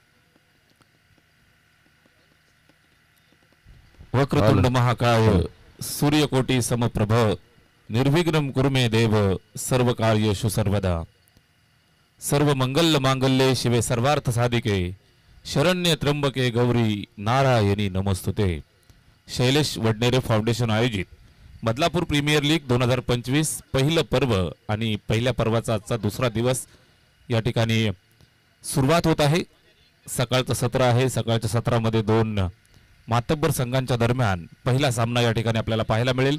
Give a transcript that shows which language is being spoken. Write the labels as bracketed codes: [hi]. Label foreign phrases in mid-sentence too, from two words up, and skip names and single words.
[sa] वक्रतुंड महाकाय सूर्यकोटी समप्रभ निर्विघ्नं कुरु मे देव सर्व कार्येषु सर्वदा. सर्व मंगल मांगल्ये शिवे सर्वार्थ साधिके शरण्य त्र्यंबके गौरी नारायणी नमस्तुते. [mr] शैलेश वडनेरे फाउंडेशन आयोजित बदलापूर प्रीमियर लीग 2025 पहिलं पर्व आणि पहिल्या पर्वाचा आजचा दुसरा दिवस या ठिकाणी सुरुवात होत आहे. सकाळचं सत्र आहे. सकाळच्या सत्रामध्ये दोन मातब्बर संघांच्या दरम्यान पहिला सामना या ठिकाणी आपल्याला पाहायला मिळेल.